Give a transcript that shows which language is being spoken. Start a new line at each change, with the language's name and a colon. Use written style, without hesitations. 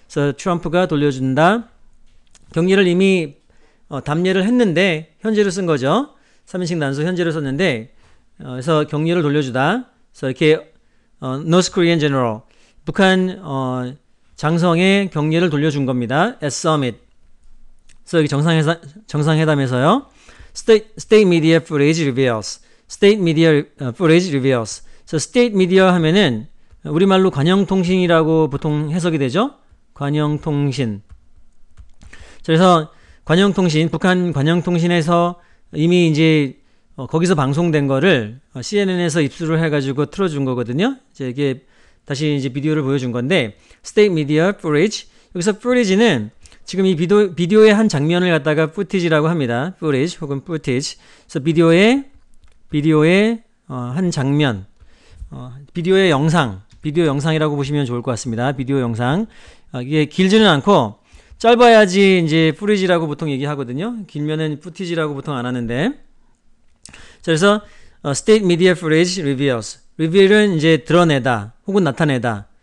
Korean: 그래서 트럼프가 돌려준다 격려를 이미 답례를 했는데 현재로 쓴 거죠. 3인칭 단수 현재로 썼는데 그래서 격려를 돌려주다. 그래서 이렇게
English: North Korean general
Korean: 북한 장성의 격려를 돌려준 겁니다.
English: At summit.
Korean: 그래서 여기 정상회담에서요.
English: State media footage reveals. State media footage reveals.
Korean: 그래서 state media 하면은 우리말로 관영통신이라고 보통 해석이 되죠. 관영통신. 그래서 관영통신, 북한 관영통신에서 이미 이제 거기서 방송된 거를 CNN에서 입수를 해가지고 틀어준 거거든요. 이게 다시 이제 비디오를 보여준 건데, State Media Footage. 여기서 footage는 지금 이 비디오의 한 장면을 갖다가 footage라고 합니다. footage 혹은 footage. 그래서 비디오의 한 장면, 비디오 영상이라고 보시면 좋을 것 같습니다. 비디오 영상. 이게 길지는 않고 짧아야지 이제 footage라고 보통 얘기하거든요. 길면은 footage라고 보통 안 하는데. 자, 그래서
English: State Media Footage Reveals.
Korean: Reveal은 이제 드러내다 혹은 나타내다.